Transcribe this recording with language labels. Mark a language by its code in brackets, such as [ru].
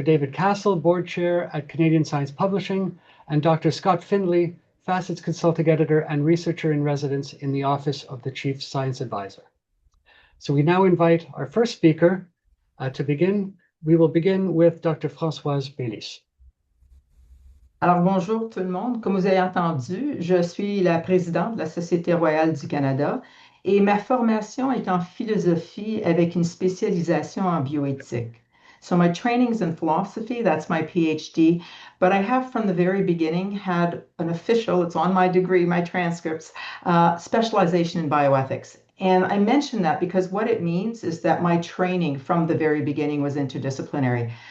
[en] David Castle, Board Chair at Canadian Science Publishing, and Dr. Scott Findlay, FACETS Consulting Editor and Researcher in Residence in the Office of the Chief Science Advisor. So we now invite our first speaker to begin. We will begin with Dr. Françoise Baylis. [fr] Alors, bonjour tout le monde. Comme vous avez entendu, je suis la présidente de la Société royale du Canada et ma formation est en philosophie avec une spécialisation en bioéthique. [en] So my training's in philosophy, that's my PhD, but I have from the very beginning had an official, it's on my degree, my transcripts, specialization in bioethics. And I mention that because what it means is that my training from the very beginning was interdisciplinary.